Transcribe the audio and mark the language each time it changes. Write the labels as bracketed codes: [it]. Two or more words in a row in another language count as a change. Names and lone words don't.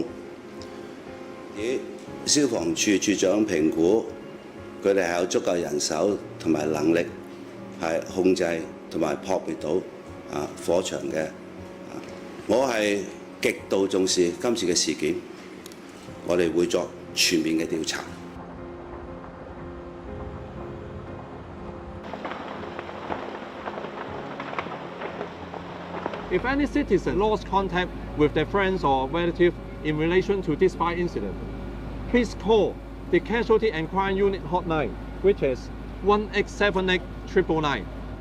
[yue] 以消防處處長評估，佢哋係有足夠人手同埋能力係控制同埋撲滅到火場嘅。我係極度重視今次嘅事件，我哋會作全面嘅調查。 [en] If any citizen lost contact with their friends or relatives in relation to this fire incident, please call the Casualty and Crime Unit hotline, which is 1878 999.